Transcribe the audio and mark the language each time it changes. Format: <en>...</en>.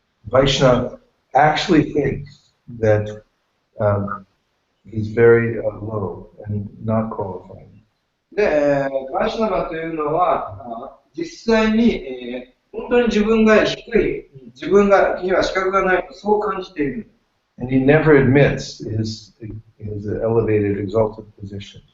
<en>Vaishnava actually thinks that he's very low and not qualified.</en> <ja>で、バイシナバというのは、実際に、本当に自分が低い、自分には資格がないとそう感じている。</ja> <en>And he never admits his elevated, exalted position.</en>